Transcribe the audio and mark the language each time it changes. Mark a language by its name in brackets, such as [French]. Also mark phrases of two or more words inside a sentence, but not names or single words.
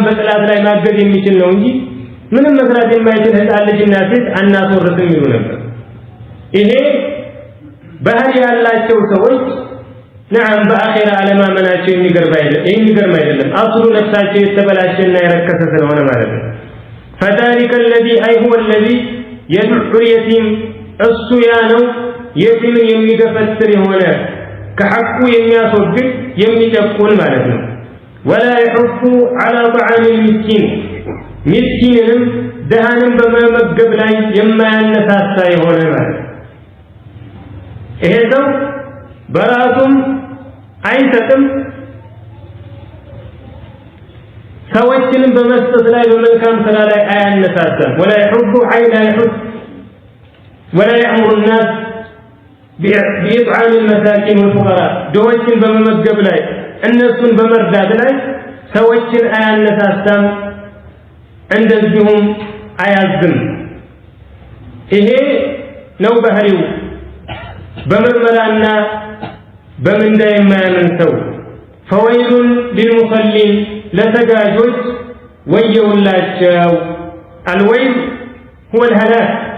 [Amharic] በጥላት ላይ ማገዝ የሚችል ነው እንጂ ምንም መስራት የማይችል ህፃን ልጅና ሴት አናስወርስም ይሉ ነበር። ይሄ ባህሪ ያላቸው ሰዎች ነዓም በአኺራ አለማመናቸው የሚገርም አይደለም። አስሉ ነፍሳቸው የተበላሸና የረከሰ ስለሆነ ማለት ነው። [Arabic] فذلك الذي أي هو الذي يدع اليتيم [Amharic] እሱ ያ ነው የቲምን የሚገፈትር የሆነ ከሐቁ የሚያስወግድ የሚጨቁን ማለት ነው። [Arabic] ولا يحث على طعام المسكين [Amharic] ምስኪንንም ደሃንም በመመገብ ላይ የማያነሳሳ የሆነ ማለት ነው። ይሄ ሰው በራሱም አይሰጥም፣ ሰዎችንም በመስጠት ላይ በመልካም ስራ ላይ አያነሳሳም። [Arabic] ولا يحض لا يحض ولا يأمر الناس بإطعام المساكين والفقراء [Amharic] ድሆችን በመመገብ ላይ እነሱን በመርዳት ላይ ሰዎችን አያነሳሳም፣ እንደዚሁም አያዝም። ይሄ ነው ባህሪው በምርመራና በምንዳ የማያምን ሰው። [Arabic] فويل للمصلين [Amharic] ለሰጋጆች ወየውላቸው። [Arabic] الويل هو الهلاك